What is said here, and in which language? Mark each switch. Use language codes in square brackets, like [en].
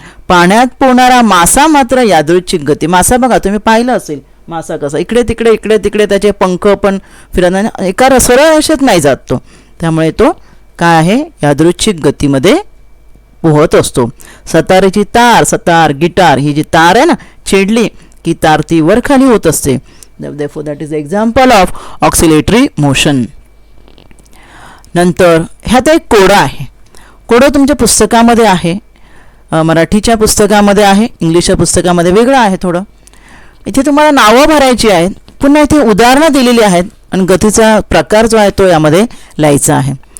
[mr] पाण्यात पोहणारा मासा मात्र यादृच्छिक गती. मासा बघा, तुम्ही पाहिलं असेल मासा कसा इकडे तिकडे त्याचे पंख पण फिरत, एका सरळ रेषेत नाही जात तो, त्यामुळे तो काय आहे, यादृच्छिक गतीमध्ये पोहत असतो. सतारेची तार, सतार गिटार, ही जी तार आहे ना, छेडली की तार ती वर खाली होत असते. [en] therefore that is the example of oscillatory motion. [mr] नंतर ह्यात एक कोडं आहे. कोडं तुमच्या पुस्तकामध्ये आहे, मराठीच्या पुस्तकामध्ये आहे, इंग्लिशच्या पुस्तकामध्ये वेगळं आहे थोडं. इथे तुम्हाला नावं भरायची आहेत, पुन्हा इथे उदाहरणं दिलेली आहेत आणि गतीचा प्रकार जो आहे तो यामध्ये लिहायचा आहे.